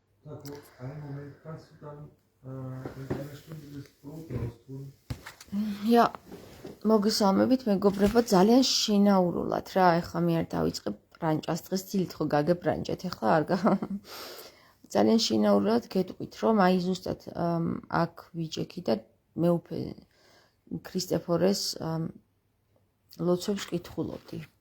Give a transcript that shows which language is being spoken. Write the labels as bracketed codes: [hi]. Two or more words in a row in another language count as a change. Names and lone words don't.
[ru] Так вот, [de] ein Moment, kannst du dann in einer Stunde das Brot raustun? Ja, [ka] მოგესალმებით, მეგობრებო, ძალიან შინაურულად რა, ეხლა მე არ დავიწყებ ბრანჭას, დღეს დილით ხო გაგებ ბრანჭეთ, ეხლა არ ძალიან შინაურულად გეტყვით, რომ აი ზუსტად აქ ვიჯექი და მეუფე ქრისტეფორეს ლოცვებს კითხულობდი.